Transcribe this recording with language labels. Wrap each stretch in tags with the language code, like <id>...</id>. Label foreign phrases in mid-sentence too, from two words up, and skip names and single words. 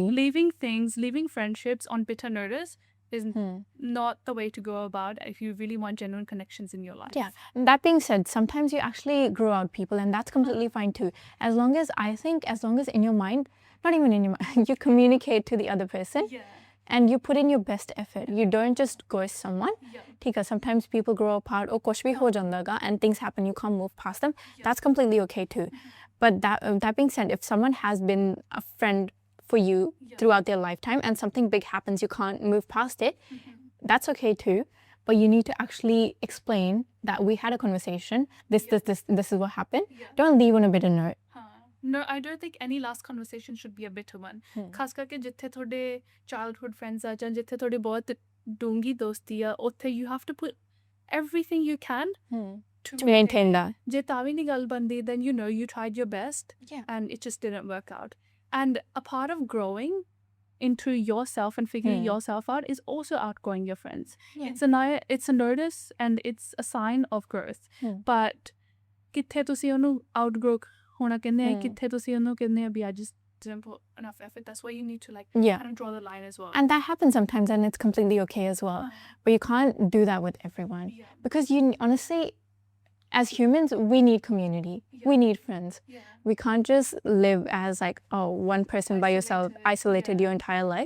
<en>Leaving friendships on bitter notice is not the way to go about if you really want genuine connections in your life. Yeah. And that being said, sometimes you actually grow out people, and that's completely fine too. As long as in your mind, not even in your mind, you communicate to the other person. And you put in your best effort. You don't just ghost someone. Sometimes people grow apart, or</en> <pa>ਕੁਛ ਭੀ ਹੋ ਜਾਂਦਾ ਗਾ,</pa> <en>and things happen, you can't move past them. That's completely okay too. But that being said, if someone has been a friend for you throughout their lifetime and something big happens, you can't move past it, that's okay too. But you need to actually explain that we had a conversation, this is what happened. Don't leave on a bitter note. No, I don't think any last conversation should be a bitter one.</en> <pa>ਖਾਸ ਕਰਕੇ ਜਿੱਥੇ ਤੁਹਾਡੇ</pa> <en>childhood friends</en> <pa>ਆ ਜਾਂ ਜਿੱਥੇ ਤੁਹਾਡੇ ਬਹੁਤ ਡੂੰਗੀ ਦੋਸਤੀ ਆ, ਉੱਥੇ</pa> <en>you have to put everything you can to maintain that.</en> <pa>ਜੇ ਤਾਂ ਵੀ ਨਹੀਂ ਗੱਲ ਬਣਦੀ,</pa> <en>then you know you tried your best and it just didn't work out. And a part of growing into yourself and figuring yourself out is also outgrowing your friends. It's a notice and it's a sign of growth.</en> <pa>But ਕਿੱਥੇ ਤੁਸੀਂ ਉਹਨੂੰ outgrow ਹੋਣਾ ਕਹਿੰਦੇ ਆ, ਕਿੱਥੇ ਤੁਸੀਂ ਉਹਨੂੰ ਕਹਿੰਦੇ ਆ ਵੀ</pa> <en>I just didn't put enough effort. That's why you need to kind of draw the line as well. And that happens sometimes, and it's completely okay as well. But you can't do that with everyone. Because you honestly, as humans, we need community. We need friends. We can't just live as one person by yourself, isolated your entire life.</en>